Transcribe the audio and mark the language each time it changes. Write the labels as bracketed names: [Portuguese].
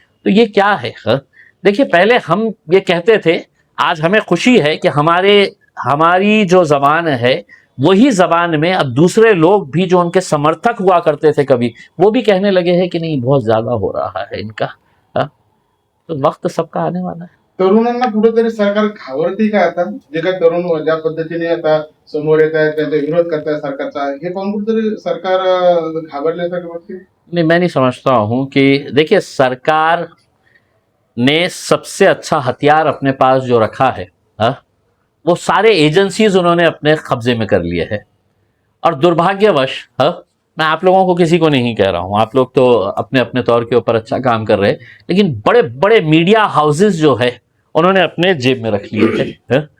[Hindi] तो ये क्या है, देखिए, पहले हम ये कहते थे, आज हमें खुशी है कि हमारी जो जबान है वही जबान में अब दूसरे लोग भी जो उनके समर्थक हुआ करते थे कभी, वो भी कहने लगे हैं कि नहीं, बहुत ज्यादा हो रहा है इनका। तो वक्त सबका आने वाला है। [Marathi] तरुणांना कुठेतरी सरकार घाबरते का आता, जे काही तरुण ज्या पद्धतीने आता समोर येत आहेत, त्यांचा विरोध करताय सरकारचा, हे पाहून कुठेतरी सरकार घाबरल्यासारखं वाटते? [Hindi] नहीं, मैं नहीं समझता हूं कि, देखिए, सरकार ने सबसे अच्छा हथियार अपने पास जो रखा है, वो सारे एजेंसीज उन्होंने अपने कब्जे में कर लिए हैं। और दुर्भाग्यवश, मैं आप लोगों को किसी को नहीं कह रहा हूं, आप लोग तो अपने अपने तौर के ऊपर अच्छा काम कर रहे हैं, लेकिन बड़े बड़े मीडिया हाउसेस जो है उन्होंने अपने जेब में रख लिए थे।